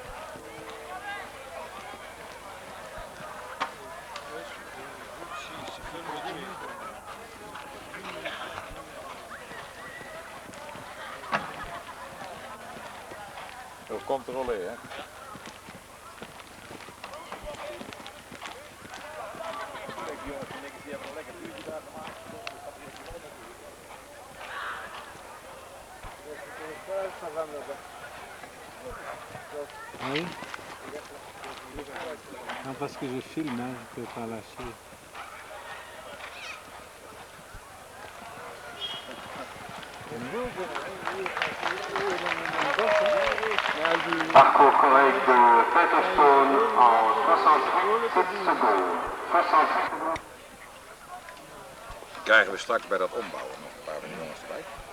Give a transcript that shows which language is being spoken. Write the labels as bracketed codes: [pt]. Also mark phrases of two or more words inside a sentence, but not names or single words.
[nl] Zo controleren, hè? Kijk, die jongens die hebben een lekker vuurtje daar gemaakt. [fr] Oui. Non, parce que je filme, hein, je ne peux pas lâcher. Parcours correct de Featherstone en 68 secondes. 68 secondes. [nl] Krijgen we straks bij dat ombouwen nog een paar van die jongens erbij?